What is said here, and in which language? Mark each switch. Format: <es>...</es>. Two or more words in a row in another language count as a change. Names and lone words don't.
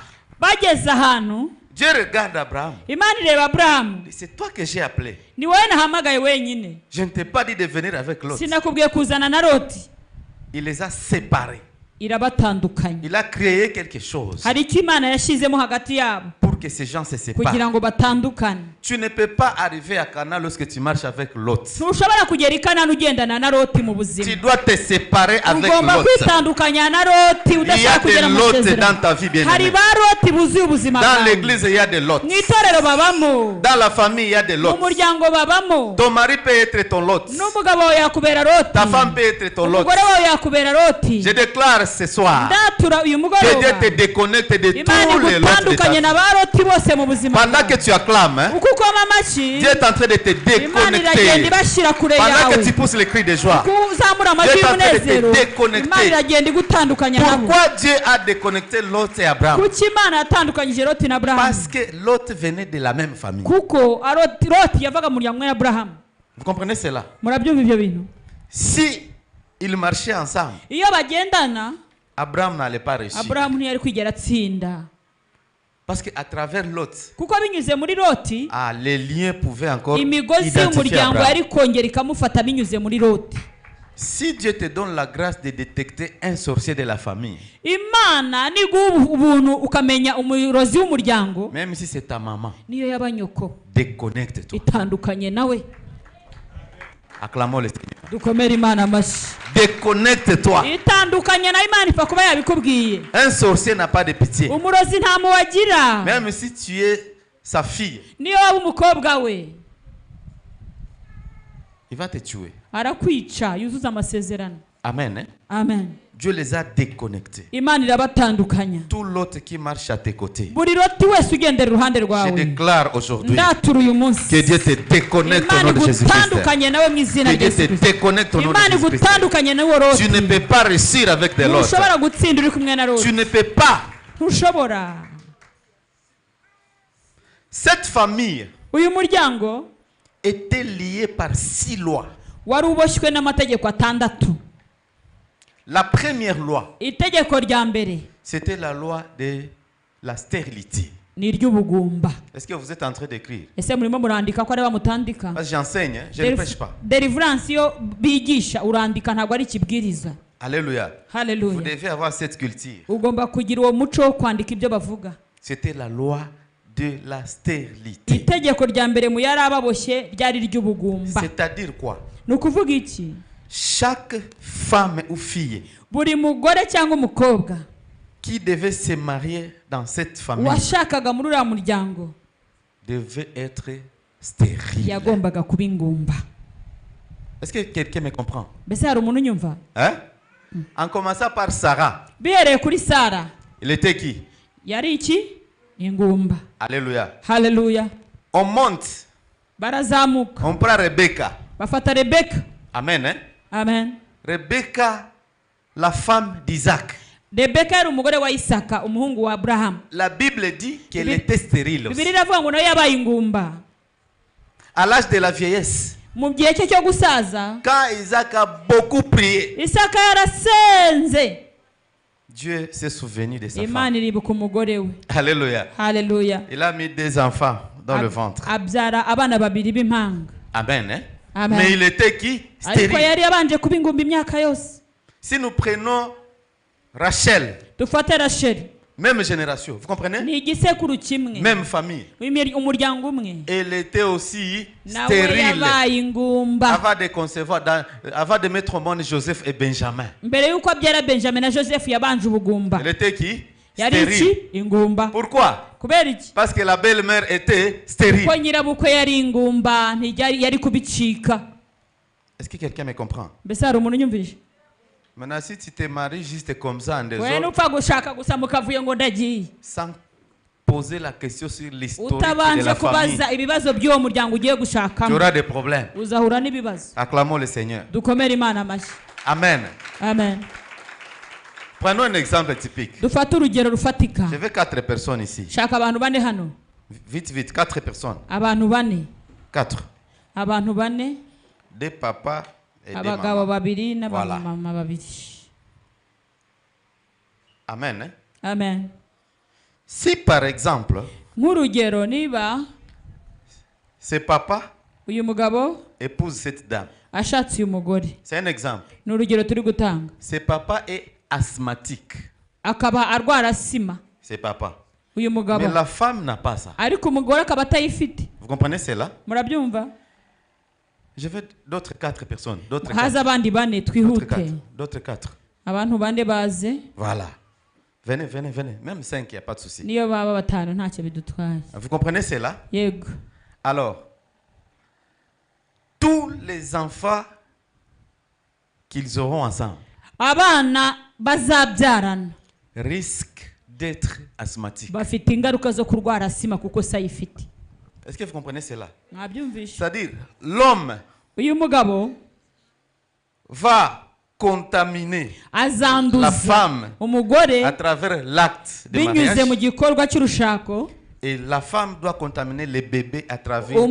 <rw>Bageze ahantu,</rw> <fr>Dieu regarde Abraham.</fr> <rw>Imana ireba Aburahamu.</rw> <fr>C'est toi que j'ai appelé.</fr> <rw>Ni wowe nahamagaye wenyine.</rw> <fr>Je ne t'ai pas dit de venir avec l'autre.</fr> <rw>Sinakubwiye kuzana na Loti.</rw> <fr>Il les a séparés.</fr> <rw>Irabatandukanya.</rw> <fr>Il a créé quelque chose</fr> <rw>Hari icyo Imana yashyizemo hagati yabo</rw> <fr>pour que ces gens se séparent.</fr> <rw>kugira ngo batandukane.</rw> <fr>Tu ne peux pas arriver à Canaan lorsque tu marches avec l'autre.</fr> <rw>Ntushobora kugera i Kanani ugendana na Loti mu</rw> <fr>Tu</fr> <rw>buzima.</rw> <fr>dois te séparer avec</fr> <rw>Ugomba</rw> <fr>l'autre.</fr> <rw>kwitandukanya na Loti</rw> <fr>Il y a</fr> <rw>udashaka kugera</rw> <fr>des</fr> <rw>mu</rw> <fr>lots dans</fr> <rw>masezerano.</rw> <fr>ta vie, bien</fr> <rw>Hari</rw> <fr>aimé.</fr> <rw>ba Loti buzuye ubuzima</rw> <fr>Dans</fr> <rw>bwawe.</rw> <fr>l'église, il y a des lots.</fr> <rw>Mu itorero babamo,</rw> <fr>Dans la famille, il y a des</fr> <rw>mu</rw> <fr>lots.</fr> <rw>muryango babamo.</rw> <fr>Ton mari peut être ton lot.</fr> <rw>N'umugabo wawe yakubera Loti.</rw> <fr>Ta femme peut être ton lot.</fr> <rw>Umugore wawe yakubera Loti.</rw> <fr>Je déclare ce soir</fr> <rw>Ndatura uyu</rw> <fr>que</fr> <rw>mugoroba</rw> <fr>Dieu te déconnecte de</fr> <rw>Imana</rw> <fr>tous les lots de ta</fr> <rw>igutandukanye</rw> <fr>vie.</fr> <rw>na ba loti bose mu buzima</rw> <fr>Pendant que tu acclames, hein,</fr> <rw>uko ukoma amashyi</rw> <fr>Dieu est en train de te</fr> <rw>imana iragenda</rw> <fr>déconnecter.</fr> <rw>ibashyira kure</rw> <fr>Pendant que</fr> <rw>yawe</rw> <fr>tu pousses les cris de joie.</fr> <rw>uko uzamura amajwi</rw> <fr>Dieu est en train de te</fr> <rw>y'umunezero</rw> <fr>déconnecter.</fr> <rw>imana iragenda igutandukanya nabo</rw> <fr>Pourquoi Dieu a déconnecté Lot et Abraham?</fr> <rw>kuki imana yatandukanyije loti na aburahamu</rw> <fr>Parce que Lot venait de la même famille.</fr> <rw>kuko loti yavaga mu muryango umwe na aburahamu</rw> <fr>Vous comprenez cela?</fr> <rw>murabyumva ibyo bintu</rw> <fr>Si ils marchaient ensemble,</fr> <rw>iyo bagendana</rw> <fr>Abraham n'allait pas réussir.</fr> <rw>aburahamu ntiyari kwigera atsinda</rw> <fr>Parce qu'à travers Lot,</fr> <rw>kuko binyuze muri loti</rw> <fr>les liens pouvaient encore</fr> <rw>imigozi</rw> <fr>identifier</fr> <rw>y'umuryango</rw> <fr>Abraham.</fr> <rw>yari kongera ikamufata binyuze muri loti</rw> <fr>Si Dieu te donne la grâce de détecter un sorcier de la famille,</fr> <rw>imana niguha ubuntu ukamenya umurozi w'umuryango</rw> <fr>même si c'est ta maman,</fr> <rw>niyo yaba nyoko</rw> <fr>déconnecte-toi.</fr> <rw>itandukanye nawe</rw> <fr>Acclamons le Seigneur.</fr> <rw>dukomere imana amashyi</rw> <fr>Déconnecte-toi.</fr> <rw>itandukanye nawe imana ipfa kuba yabikubwiye</rw> <fr>Un sorcier n'a pas de pitié.</fr> <rw>umurozi nta muwagira</rw> <fr>Même si tu es sa fille,</fr> <rw>niyo waba umukobwa we</rw> <fr>il va te tuer.</fr> <rw>arakwica yuzuza amasezerano</rw> <fr>Amen. Hein?</fr> <rw>amen</rw> <fr>Dieu les a déconnectés.</fr> <rw>imana irabatandukanya</rw> <fr>Tout l'autre qui marche à tes côtés.</fr> <rw>buri loti wese ugendera iruhande</rw> <fr>Je</fr> <rw>rwawe</rw> <fr>déclare aujourd'hui</fr> <rw>ndatura uyu munsi</rw> <fr>que Dieu te déconnecte au</fr> <rw>imana</rw> <fr>nom de Jésus-Christ.</fr> <rw>igutandukanye nawe mu izina</rw> <fr>Que</fr> <rw>rya</rw> <fr>Dieu te</fr> <rw>yesu kirisito</rw> <fr>déconnecte au nom de</fr> <rw>imana</rw> <fr>Jésus-Christ.</fr> <rw>igutandukanye n'uwo loti</rw> <fr>Tu ne peux pas réussir avec des lots.</fr> <rw>ntushobora gutsinda uri kumwe na</rw> <fr>Tu</fr> <rw>loti</rw> <fr>ne peux pas.</fr> <rw>ntushobora</rw> <fr>Cette famille</fr> <rw>uyu muryango</rw> <fr>était liée par 6 lois.</fr> <rw>wari uboshywe n'amategeko atandatu</rw> <fr>La première loi,</fr> <rw>itegeko rya mbere</rw> <fr>c'était la loi de la stérilité.</fr> <rw>ni iry'ubugumba</rw> <fr>Est-ce que vous êtes en train d'écrire?</fr> <rw>ese murimo murandika ko ari bamutandika</rw> <fr>Parce que j'enseigne, hein, je ne prêche pas.</fr> <rw>deliverance yo bigisha urandika ntabwo ari ikibwiriza</rw> <fr>Alléluia. Vous</fr> <rw>haleluya</rw> <fr>devez avoir cette culture.</fr> <rw>ugomba kugira uwo muco wo kwandika ibyo bavuga</rw> <fr>C'était la loi de la stérilité.</fr> <rw>itegeko rya mbere mu yari ababoshye ryari iry'ubugumba</rw> <fr>C'est-à-dire quoi?</fr> <rw>ni ukuvuga iki</rw> <fr>Chaque femme ou fille</fr> <rw>buri mugore cyangwa umukobwa</rw> <fr>qui devait se marier dans cette famille</fr> <rw>washakaga muri uriya muryango</rw> <fr>devait être stérile.</fr> <rw>yagombaga kuba ingumba</rw> <fr>Est-ce que quelqu'un me comprend?</fr> <rw>mbese hari umuntu unyumva</rw> <fr>Hein? En commençant par Sarah,</fr> <rw>bihereye kuri sara</rw> <fr>il était qui?</fr> <rw>yari iki ingumba</rw> <fr>Alléluia.</fr> <rw>haleluya</rw> <fr>On monte,</fr> <rw>barazamuka</rw> <fr>on prend Rebecca.</fr> <rw>bafata rebeka</rw> <fr>Amen. Hein?</fr> <rw>amen</rw> <fr>Rebecca, la femme d'Isaac.</fr> <rw>rebeka yari umugore wa isaka umuhungu wa aburahamu</rw> <fr>La Bible dit qu'elle</fr> <rw>Bibi-</rw> <fr>était stérile aussi.</fr> <rw>bibiri iravuga ngo nayo yabaye ingumba</rw> <fr>À l'âge de la vieillesse,</fr> <rw>mu gihe cye cyo gusaza</rw> <fr>quand Isaac a beaucoup prié,</fr> <rw>isaka yarasenze</rw> <fr>Dieu s'est souvenu de sa</fr> <rw>imana</rw> <fr>femme.</fr> <rw>iribuka umugore we</rw> <fr>Alléluia.</fr> <rw>haleluya</rw> <fr>Il a mis 2 enfants dans le ventre.</fr> <rw>abyara abana babiri b'impanga</rw> <fr>Amen. Hein?</fr> <rw>Amen.</rw> <fr>Mais il était qui?</fr> <rw>ariko</rw> <fr>Stérile.</fr> <rw>yari yabanje kuba ingumba imyaka yose</rw> <fr>Si nous prenons Rachel,</fr> <rw>dufate rasheli</rw> <fr>même génération, vous comprenez?</fr> <rw>ni igisekuru kimwe</rw> <fr>Même famille.</fr> <rw>umuryango umwe</rw> <fr>Elle était aussi</fr> <rw>nawe</rw> <fr>stérile</fr> <rw>yabaye ingumba</rw> <fr>avant de concevoir, avant de mettre au monde Joseph et Benjamin.</fr> <rw>mbere y'uko abyara benjamin na joseph yabanje ubugumba</rw> <fr>Elle était qui?</fr> <rw>yari iki</rw> <fr>Stérile.</fr> <rw>ingumba</rw> <fr>Pourquoi?</fr> <rw>kubera iki</rw> <fr>Parce que la belle-mère était stérile.</fr> <rw>ko nyirabukwe yari ingumba yari kubicika</rw> <fr>Est-ce que quelqu'un me comprend?</fr> <rw>mbese hari umuntu unyumvise</rw> <fr>Maintenant, si tu te maries juste comme ça en</fr> <rw>we</rw> <fr>désordre,</fr> <rw>nupfa gushaka gusa mukavuye ngo ndagiye</rw> <fr>sans poser la question sur l'historique de</fr> <rw>utabanje</rw> <fr>la famille,</fr> <rw>kubaza ibibazo by'uwo muryango ugiye</rw> <fr>tu</fr> <rw>gushakamo</rw> <fr>auras des problèmes.</fr> <rw>uzahura n'ibibazo</rw> <fr>Acclamons le Seigneur.</fr> <rw>dukomere imana amashyi</rw> <fr>Amen.</fr> <rw>amen</rw> <fr>Prenons un exemple typique.</fr> <rw>dufate urugero rufatika</rw> <fr>Je veux 4 personnes ici.</fr> <rw>shaka abantu bane hano</rw> <fr>Vite, vite, 4 personnes.</fr> <rw>abantu bane 4. abantu bane</rw> <fr>Des papas et des</fr> <rw>abagabo</rw> <fr>mamans.</fr> <rw>babiri</rw> <fr>Voilà.</fr> <rw>n'abamama babiri</rw> <fr>Amen. Hein?</fr> <rw>amen</rw> <fr>Si par exemple,</fr> <rw>nk'urugero niba</rw> <fr>ce papa</fr> <rw>uyu mugabo</rw> <fr>épouse cette dame,</fr> <rw>ashatse uyu mugore</rw> <fr>c'est un exemple.</fr> <rw>ni urugero turi gutanga</rw> <fr>Ce papa est asthmatique.</fr> <rw>akaba arwara sima</rw> <fr>Ce papa.</fr> <rw>uyu mugabo</rw> <fr>Mais la femme n'a pas ça.</fr> <rw>ariko umugore akaba atayifite</rw> <fr>Vous comprenez cela?</fr> <rw>murabyumva</rw> <fr>Je veux d'autres 4 personnes. D'autres</fr> <rw>haza 4. abandi bane</rw> <fr>D'autres</fr> <rw>twihute</rw> <fr>4. D'autres 4.</fr> <rw>abantu bane baze</rw> <fr>Voilà. Venez, venez, venez. Même 5, il n'y a pas de souci.</fr> <rw>niyo baba batanu ntacyo bidutwaye</rw> <fr>Vous comprenez cela?</fr> <rw>yego</rw> <fr>Alors, tous les enfants qu'ils auront ensemble</fr> <rw>abana bazabyarana</rw> <fr>risquent d'être asthmatique.</fr> <rw>bafite ingaruka zo kurwara asima kuko se ayifite.</rw> <fr>Est-ce que vous comprenez cela?</fr> <rw>Mwabyumvishe?</rw> <fr>C'est-à-dire, l'homme</fr> <rw>uyu mugabo</rw> <fr>va contaminer la</fr> <rw>azanduza</rw> <fr>femme</fr> <rw>umugore</rw> <fr>à travers l'acte de</fr> <rw>binyuze mu</rw> <fr>mariage.</fr> <rw>gikorwa cy'urushako,</rw> <fr>Et la femme doit contaminer les bébés à travers les</fr>